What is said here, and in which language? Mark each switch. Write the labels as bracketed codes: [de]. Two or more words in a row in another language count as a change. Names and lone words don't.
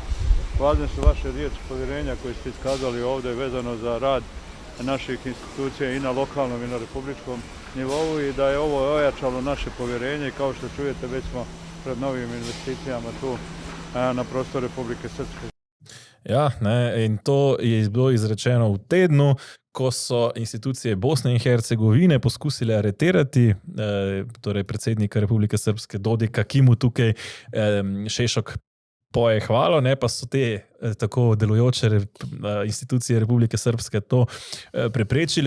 [sr] Važne su vaše riječi povjerenja koje ste iskazali ovdje vezano za rad naših institucija i na lokalnom i na republičkom nivou i da je ovo ojačalo naše povjerenje i kao što čujete već smo pred novim investicijama tu na prostoru Republike Srpske. [sl] Ja, ne, in to je bilo izrečeno v tednu, ko so institucije Bosne in Hercegovine poskusile aretirati torej predsednika Republike Srpske Dodika, ki mu tukaj Šešok poje hvalo, ne, pa so te tako delujoče institucije Republike Srpske to preprečile.